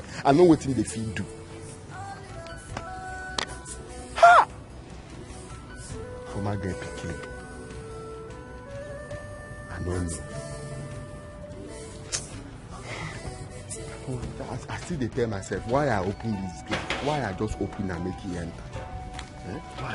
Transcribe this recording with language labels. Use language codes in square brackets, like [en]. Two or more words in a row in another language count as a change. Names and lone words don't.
[pcm] I know what they feel do. Ha! For my girl pikin. I don't know. I still dey tell myself why I open this gate. Why I just open and make it enter. Why?